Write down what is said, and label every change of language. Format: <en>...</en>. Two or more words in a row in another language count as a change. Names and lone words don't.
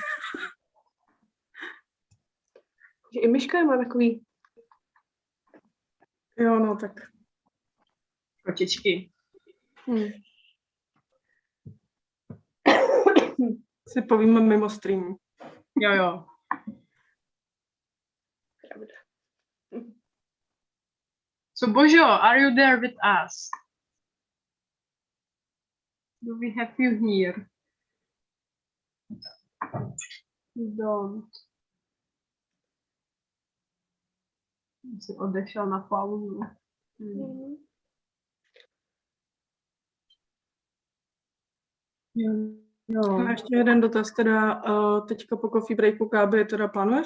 <cs>Že i Myška má takový. Jo, no tak. Kočičky. Si povíme mimo stream. Jo. Pravda.</cs> <en>So Božo, are you there with us? Do we have you here? You don't.</en> <cs>Jsi odešel na pauzu. Jo. A ještě jeden dotaz, teda teďka po</cs> <en>coffee breaku</en> <cs>Gáby teda plánuješ?</cs>